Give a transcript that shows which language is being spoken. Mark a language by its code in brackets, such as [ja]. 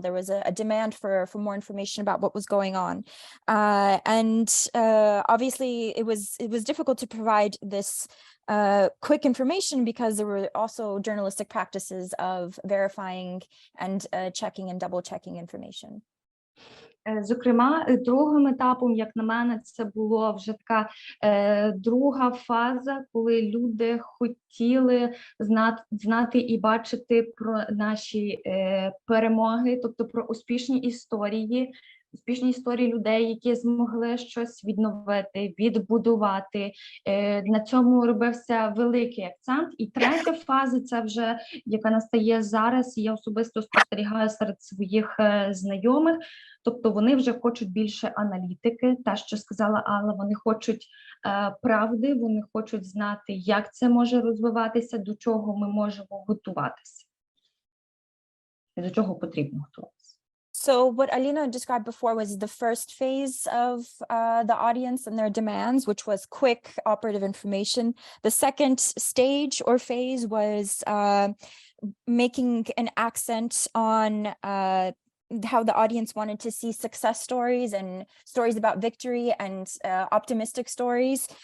[en] There was a demand for more information about what was going on, and obviously it was difficult to provide this quick information because there were also journalistic practices of verifying and checking and double checking information. [uk] Зокрема, другим етапом, як на мене, це була вже така друга фаза, коли люди хотіли знати і бачити про наші перемоги, тобто про успішні історії людей, які змогли щось відновити, відбудувати. На цьому робився великий акцент. І третя фаза, це вже, яка настає зараз, і я особисто спостерігаю серед своїх знайомих, тобто вони вже хочуть більше аналітики, те, що сказала Алла, вони хочуть правди, вони хочуть знати, як це може розвиватися, до чого ми можемо готуватися, до чого потрібно готуватися. [en] So what Alina described before was the first phase of the audience and their demands, which was quick operative information. The second stage or phase was making an accent on how the audience wanted to see success stories and stories about victory and optimistic stories.